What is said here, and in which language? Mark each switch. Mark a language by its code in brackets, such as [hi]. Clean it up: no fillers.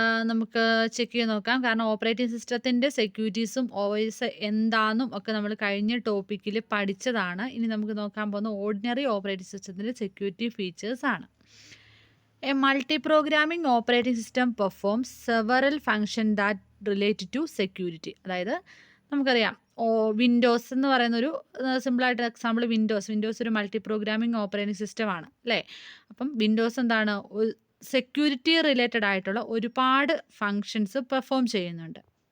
[ml] നമുക്ക് ചെക്ക് ചെയ്ത് നോക്കാം. കാരണം ഓപ്പറേറ്റിംഗ് സിസ്റ്റത്തിൻ്റെ സെക്യൂരിറ്റീസും ഓവൈസ് എന്താണെന്നും ഒക്കെ നമ്മൾ കഴിഞ്ഞ ടോപ്പിക്കിൽ പഠിച്ചതാണ്. ഇനി നമുക്ക് നോക്കാൻ പോകുന്ന ഓർഡിനറി ഓപ്പറേറ്റിംഗ് സിസ്റ്റത്തിൻ്റെ security ഫീച്ചേഴ്സാണ്. [en] A multi-programming operating system performs several functions that relate to security. [ml] അതായത് നമുക്കറിയാം വിൻഡോസ് എന്ന് പറയുന്നൊരു സിമ്പിളായിട്ട് എക്സാമ്പിൾ വിൻഡോസ് ഒരു മൾട്ടി പ്രോഗ്രാമിംഗ് ഓപ്പറേറ്റിംഗ് സിസ്റ്റമാണ് അല്ലേ. അപ്പം വിൻഡോസ് എന്താണ്, സെക്യൂരിറ്റി റിലേറ്റഡ് ആയിട്ടുള്ള ഒരുപാട് ഫങ്ഷൻസ് പെർഫോം ചെയ്യുന്നുണ്ട്.